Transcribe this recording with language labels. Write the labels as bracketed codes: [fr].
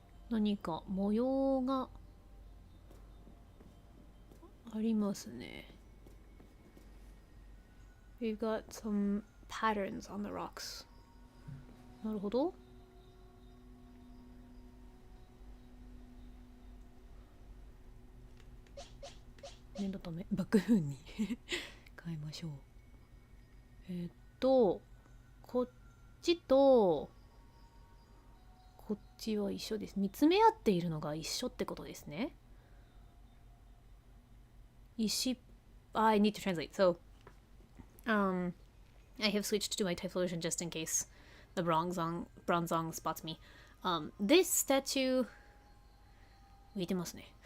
[ja] 何か模様がありますね。 [en] We've got some patterns on the rocks. [ja] なるほど。念のためバックフーンに変えましょう。こっちとこっちは一緒です。見つめ合っているのが一緒ってことですね。 [en] I need to translate. So, I have switched to my Thai version just in case the bronzong spots me. This statue [ja] 浮いてますね。